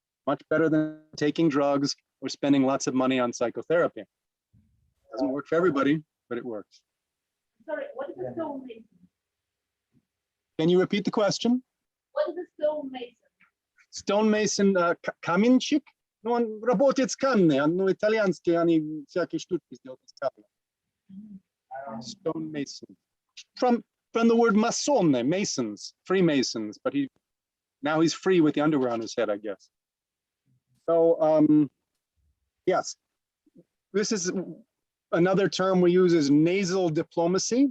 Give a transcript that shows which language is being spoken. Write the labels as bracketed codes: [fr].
[en] Much better than taking drugs or spending lots of money on psychotherapy. Doesn't work for everybody, but it works. Sorry, what is a stonemason? Can you repeat the question? What is a stonemason? [ru] Stonemason, каменщик? Ну, он работает с камнем, ну, итальянские, они всякие штуки сделают из камня. [en] Stonemason. From the word masone, masons, Freemasons, but now he's free with the underwear on his head, I guess. So, yes, this is another term we use is nasal diplomacy.